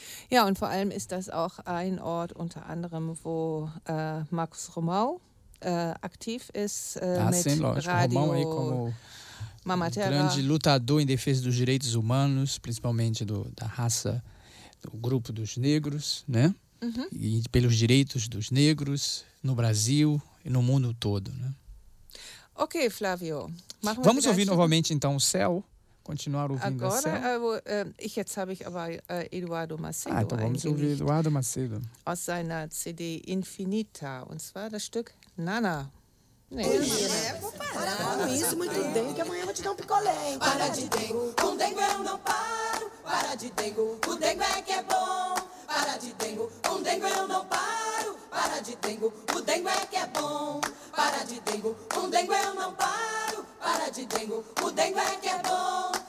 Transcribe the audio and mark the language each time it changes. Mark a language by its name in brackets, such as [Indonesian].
[German] Ja, und vor allem ist das auch ein Ort unter anderem, wo Marcos Romão aktiv ist mit [Portuguese] Romão aí como Mama Terra. Grande lutador em defesa dos direitos humanos, principalmente da raça, do grupo dos negros, né? Uhum. E pelos direitos dos negros no Brasil e no mundo todo, né? Ok, Flávio. Vamos ouvir novamente então o céu? Continuar ouvindo agora, o céu? [German] Jetzt habe ich aber Eduardo Macedo. [Portuguese] Ah, então vamos ouvir Eduardo Macedo. [German] Aus seiner CD Infinita, und zwar das Stück Nana. [Portuguese] Para com isso, muito dengue, que amanhã vou te dar um picolé. Para de dengo, com dengo eu não paro. Para de dengo, o dengo é que é bom. Para de dengo, com dengo eu não paro. Para de dengo, o dengo é que é bom. Para de dengo, com dengo eu não paro. Para de dengo, o dengo é que é bom.